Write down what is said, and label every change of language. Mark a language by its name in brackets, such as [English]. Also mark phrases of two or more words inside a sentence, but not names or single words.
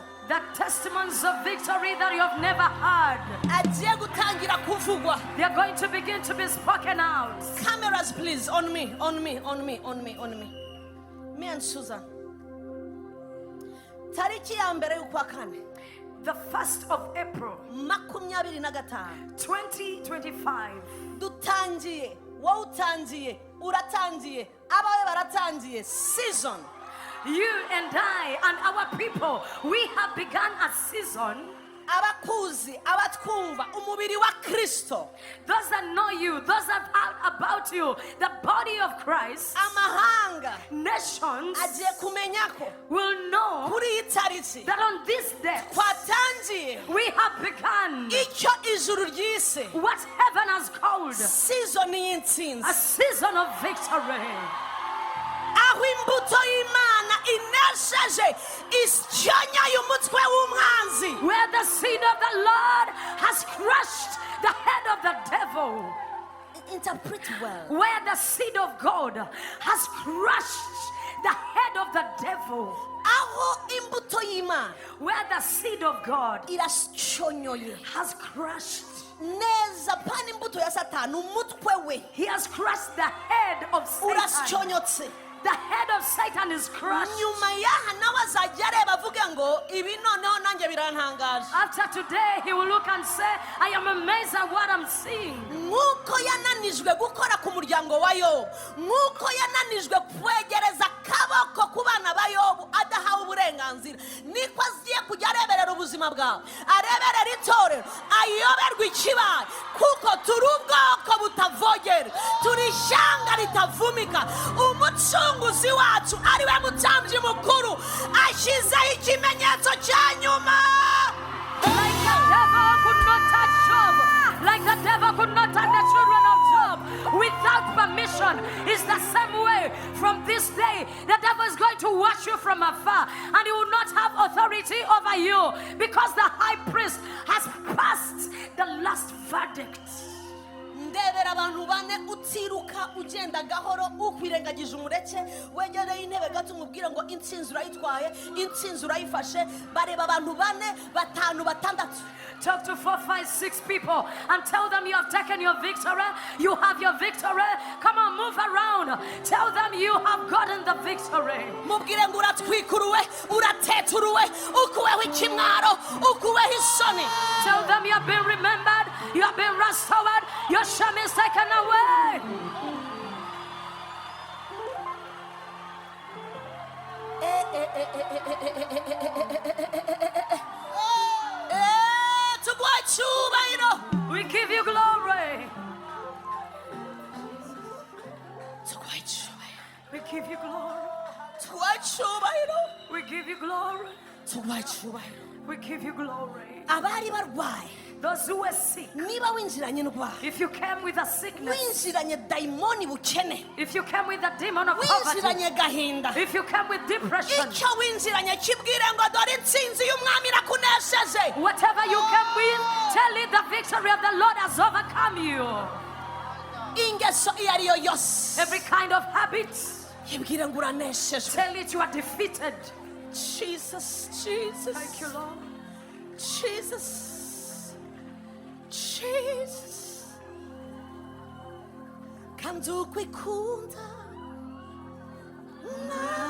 [English] The testimonies of victory that you have never heard, [Kinyarwanda] agiye gutangira kuvugwa. [English] they are going to begin to be spoken out. Cameras please, on me, on me, on me, on me, on me. Me and Susan. [Kinyarwanda] Tariki ya mbere y'ukwa kane [English] The 1st of April, 25, 2025. [Kinyarwanda] dutangiye, wowe utangiye, uratangiye, abawe baratangiye, [English] season You and I and our people, we have begun a season. [Kinyarwanda] abakuzi, abatwumva, umubiri wa Kristo, [English] Those that know you, those that are about you, the body of Christ, [Kinyarwanda] amahanga [English] nations [Kinyarwanda] agiye kumenya ko [English] will know [Kinyarwanda] kuri iyi tariki [English] that on this day [Kinyarwanda] twatangiye [English] we have begun [Kinyarwanda] icyo ijuru ryise [English] what heaven has called season a [Kinyarwanda] y'intsinzi, [English] season of victory. [Kinyarwanda] aho imbuto y'Imana inesheje isyonya y'umutwe w'umwanzi. [English] Where the seed of the Lord has crushed the head of the devil. Interpret well. Where the seed of God has crushed the head of the devil. [Kinyarwanda] Aho imbuto y'Imana [English] Where the seed of God [Kinyarwanda] irasyonyoye [English] has crushed. [Kinyarwanda] neza, pana imbuto ya Satani, umutwe we [English] He has crushed the head of Satan. [Kinyarwanda] urasyonyotse. [English] the head of Satan is crushed. [Kinyarwanda] nyuma y'aha nawe azajya areba avuge ngo ibi noneho nanjye birantangaje. [English] After today, he will look and say, I am amazed at what I'm seeing. [Kinyarwanda] nk'uko yananijwe gukora ku muryango wa yobu, nk'uko yananijwe kwegereza akaboko ku bana ba yobu adahawe uburenganzira, niko agiye kujya areberera ubuzima bwawe, areberera itorero, ayoberwa ikibaye, kuko turi ubwoko butavogera, turi ishyanga ritavumika. Umucunguzi wacu ari we mutambyi mukuru ashyizeho ikimenyetso cya nyuma. [English] Like the devil could not touch Job, like the devil could not touch the children of Job without permission, it's the same way from this day. The devil is going to watch you from afar and he will not have authority over you because the high priest has passed the last verdict. [Kinyarwanda] ndebera abantu bane utiruka ugenda gahoro ukwirengagije umureke, wegereye intebe gato umubwire ngo intsinzi urayitwaye, intsinzi urayifashe. bareba abantu bane batanu batandatu. [English] Talk to 4, 5, 6 people and tell them you have taken your victory. You have your victory. Come on, move around. Tell them you have gotten the victory. [Kinyarwanda] mubwire ngo uratwikuruwe, urateturuwe, ukuweho ikimwaro, ukuweho isoni. [English] Tell them you have been remembered. You have been restored. Your shame is taken away. [Kinyarwanda] tuguha icyubahiro, [English] We give you glory. [Kinyarwanda] tuguha icyubahiro, [English] We give you glory. [Kinyarwanda] tuguha icyubahiro, [English] We give you glory. [Kinyarwanda] tuguha icyubahiro. [English] We give you glory. [Kinyarwanda] abari barwaye, [English] Those who were sick, [Kinyarwanda] niba winjiranye indwara, [English] if you came with a sickness, [Kinyarwanda] winjiranye dayimoni bukene, [English] if you came with a demon of poverty, [Kinyarwanda] winjiranye gahinda, [English] if you came with depression, [Kinyarwanda] icyo winjiranye kibwire ngo dore intsinzi y'umwami irakunesheje. [English] whatever you came with, tell it the victory of the Lord has overcome you. [Kinyarwanda] ingeso iyo ari yo yose, [English] Every kind of habit, [Kinyarwanda] ibwire ngo uraneshejwe. [English] tell it you are defeated. Jesus, Jesus, Thank you, Lord. Jesus, Jesus. [Kinyarwanda] kandi ukwikunda